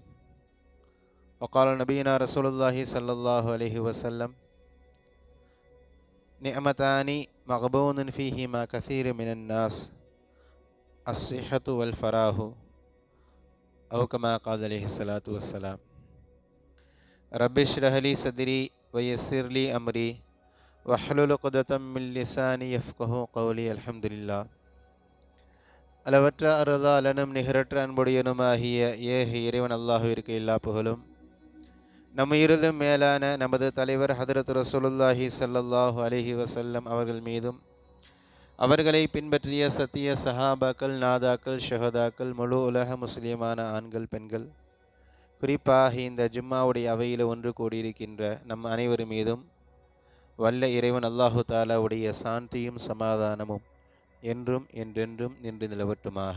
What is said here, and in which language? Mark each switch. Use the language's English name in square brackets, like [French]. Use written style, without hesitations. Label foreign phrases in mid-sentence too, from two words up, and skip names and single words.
[Arabic] وقال نبينا رسول الله صلى الله عليه وسلم: نعمتان مغبون فيهما كثير من الناس الصحة والفراغ، أو كما قال عليه الصلاة والسلام. رب اشرح لي صدري ويسر لي أمري واحلل عقدة من لساني يفقهوا قولي. الحمد لله. [Tamil] அளவற்ற அருளாளனும் நிகரற்ற அன்புடையனுமாகிய ஏக இறைவன் அல்லாஹ்விற்கு எல்லா புகழும். நம் இருதும் மேலான நமது தலைவர் ஹதரத் [Arabic] رسول الله صلى الله عليه وسلم [Tamil] அவர்கள் மீதும், அவர்களை பின்பற்றிய சத்திய சஹாபாக்கள், நாதாக்கள், ஷஹதாக்கள், முழு உலக முஸ்லிமான ஆண்கள், பெண்கள், குறிப்பாக இந்த ஜும்மாவுடைய அவையில் ஒன்று கூடியிருக்கின்ற நம் அனைவர் மீதும் வல்ல இறைவன் [Arabic] الله تعالى [Tamil] சாந்தியும் சமாதானமும் என்றும் என்றென்றும் நின்று நிலவட்டுமாக.